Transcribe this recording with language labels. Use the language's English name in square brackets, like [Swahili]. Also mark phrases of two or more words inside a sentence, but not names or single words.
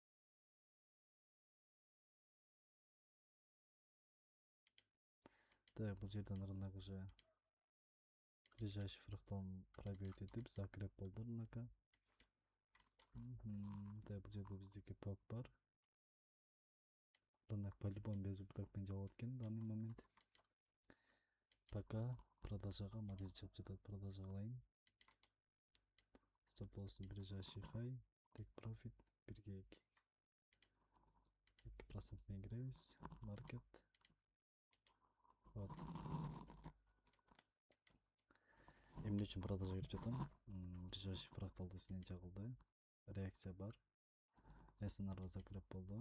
[Kyrgyz] Так, бул жерден [Russian] рынок уже ближайший фракталын пробивать [Kyrgyz] этип закреп болду рынокко. Так, бул жерде биздики пок бар. [Russian] Рынок по-любому без [Kyrgyz] убытокмен жабылат экен [Russian] в данный момент. [Kyrgyz] Пока продажага модель чыгып жатат, продажа кылайын. [Russian] Стоп лосс ближайший хай, [English] take profit 1/2. [Kyrgyz] 2% менен киребиз. Маркет. Вот. Эмне үчүн продажа кирип жатам? Ближайший фракталды снятия кылды. Реакция бар. SNR закреп болду.